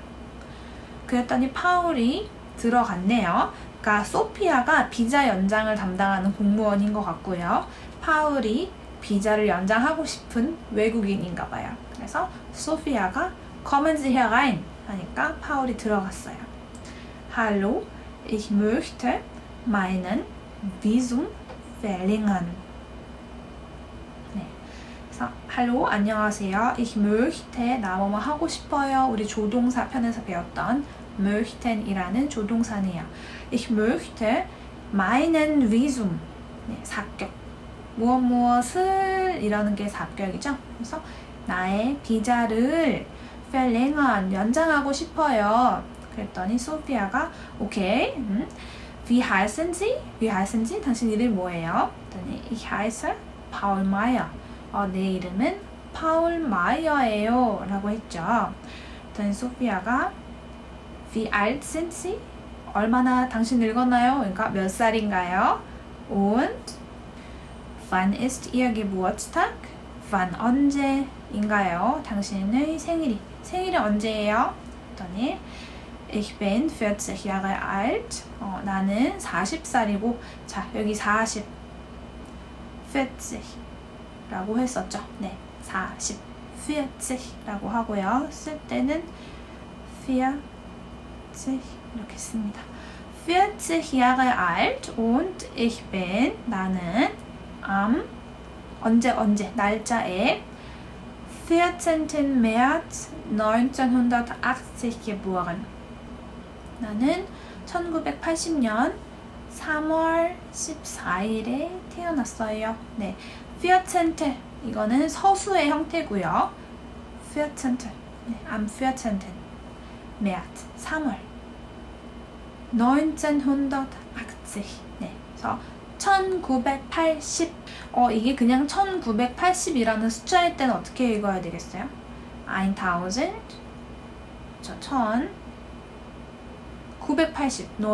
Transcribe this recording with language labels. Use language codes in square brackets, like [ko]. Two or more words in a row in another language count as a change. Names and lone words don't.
[ko] 그랬더니 파울이 들어갔네요. 그러니까 소피아가 비자 연장을 담당하는 공무원인 것 같고요. 파울이 비자를 연장하고 싶은 외국인인가 봐요. 그래서 소피아가 [de] Kommen Sie herein [ko] 하니까 파울이 들어갔어요. [de] Hallo, ich möchte meinen Visum verlängern. [ko] 네. 그래서 Hallo, 안녕하세요. [de] Ich möchte [ko] 나 뭐뭐 하고 싶어요. 우리 조동사 편에서 배웠던 möchten 이라는 조동사네요. [de] Ich möchte meinen Visum. [ko] 네, 사격. 무엇을 이러는 게 사격이죠. 그래서 나의 비자를 verlängern, 연장하고 싶어요. 그랬더니 소피아가 오케이. [de] Wie heißen Sie? Wie heißen Sie? [ko] 당신 이름 뭐예요? [de] 그랬더니 Ich heiße Paul Meyer. [ko] 내 이름은 파울 마이어예요. 라고 했죠. 그랬더니 소피아가 [de] Wie alt sind Sie? [ko] 얼마나 당신 늙었나요? 그러니까 몇 살인가요? [de] Und wann ist Ihr Geburtstag? [ko] wann 언제인가요? 당신의 생일이 언제예요? [de] 그랬더니 Ich bin 40 Jahre alt. [ko] 나는 40살이고 자 여기 40 라고 했었죠. 네, 40 라고 하고요. 쓸 때는 40 이렇게 씁니다. [de] 40 Jahre alt und ich bin [ko] 나는 언제 날짜에 [de] 14. März 1980 geboren. [ko] 나는 1980년 3월 14일에 태어났어요. 네, 14. 이거는 서수의 형태고요. 14. 네, [de] am 14. März 3월 1980. [ko] 네, 그래서 1980. 이게 그냥 1980이라는 숫자일 때는 어떻게 읽어야 되겠어요? 1000. 1980.